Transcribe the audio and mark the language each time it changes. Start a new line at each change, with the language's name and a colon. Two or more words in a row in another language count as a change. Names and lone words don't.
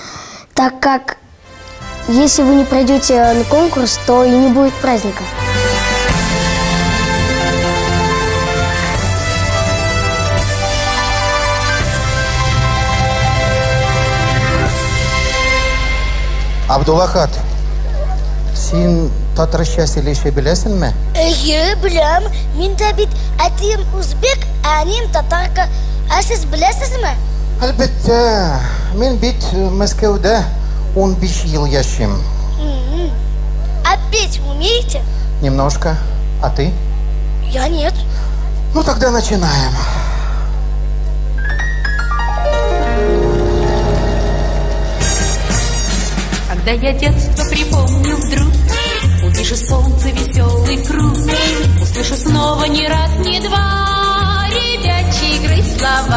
Russian: Так как если вы не пройдете на конкурс, то и не будет праздника.
Tatar: Абдуллахат, син татарча сөйлешә беләсеңме? Беләм, мин дә бит әтием узбек, әнием татарка. Ә сез беләсезме? Әлбәттә, мин бит Мәскәүдә 15 ел яшим.
Russian: А петь умеете? Немножко. А ты? Я нет. Ну тогда начинаем. Когда я детство припомню вдруг, увижу солнце, веселый круг, услышу снова ни раз, ни два ребячьи игры слова.